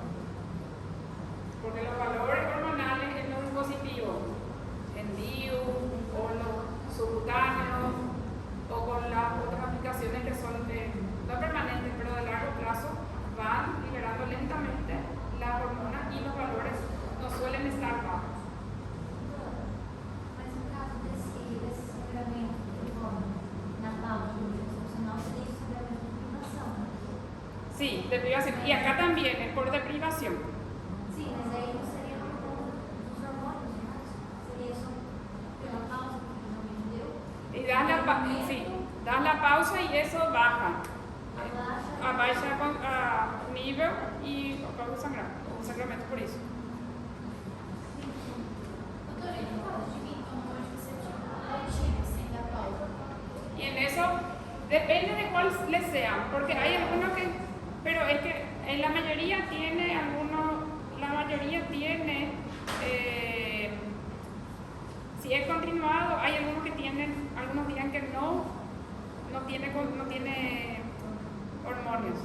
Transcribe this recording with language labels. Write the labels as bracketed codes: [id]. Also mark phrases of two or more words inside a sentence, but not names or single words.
[es] Porque los valores hormonales en los dispositivos, en DIU o los subcutáneos o con las otras aplicaciones que son no permanentes pero de largo plazo, van liberando lentamente las hormonas y los valores no suelen estar bajos. [pt] Mas no caso desse sangramento que rola na pauta funcional, seria isso sangramento de privação, né? [es] Sí, de privación. Y acá también es por deprivación. [pt] Sim, mas aí não seria dos hormônios, né? Seria só pela pausa que finalmente deu. [es] Y das la pausa y eso baja. [pt] Abaixa a nível y causa sangramento [es] por eso. [pt] Doutora, e no caso de mintoma, onde você tira sem dar pausa? [es] Y en eso depende de cuál les sea, porque hay algunos que, pero es que en la mayoría tiene si es continuado, hay algunos que tienen, algunos días que no tiene hormonios.